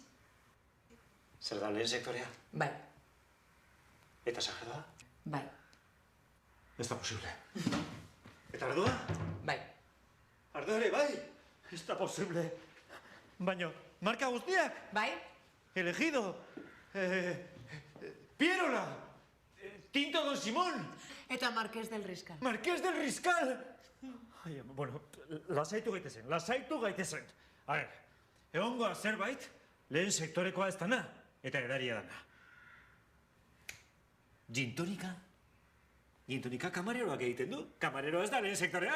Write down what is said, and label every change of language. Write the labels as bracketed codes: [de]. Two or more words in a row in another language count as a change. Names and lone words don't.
[eu] Zer da lehen sektorea? Bai, Eta sagerdoa? bai, Ez da posible. Eta ardoa? bai. Ardoa ere bai? Ez da posible. Baina, marka guztiak? Bai? Elegido. Pierola. Tinto Don Simón. Eta Marqués del Riscal. Marqués del Riscal. Ai, bueno, lasaitu gaitezen. A ver, egongoa zerbait, lehen sektorekoa ez dana, eta edaria dana. Gintonika? Gintonika kamareroak egiten du. Kamareroa ez da lehen sektorea.